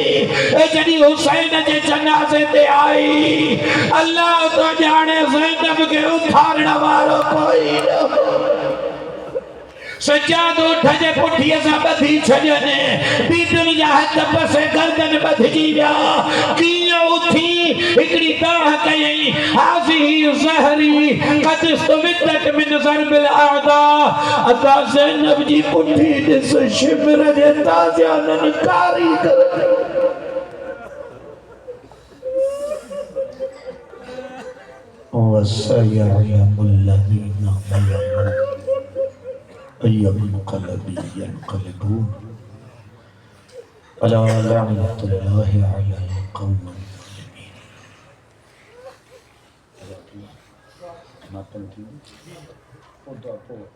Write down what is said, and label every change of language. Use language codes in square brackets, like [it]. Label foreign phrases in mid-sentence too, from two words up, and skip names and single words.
[sd] ए जॾहिं हुसैन जे जनाज़े ते आई, अल्लाह तो ॼाणे ज़ैनब खे उथारण वारो कोई न। सजादो उठ जे पुठीअ सां ॿधी छॾनि, बीबियुनि जा हथ पसे गर्दन ॿधिजी विया। कीअं उथी हिकिड़ी दाह कयई, [ar] هذه ظهري قد سودت من ضرب العدا. [sd] अता ज़ैनब जी पुठी ॾिस शिमर जे ताज़ियाननि कारी कर। [ar] وسيعلم الذين ظلموا أي منقلب ينقلبون ألا لعنة الله على القوم الظالمين.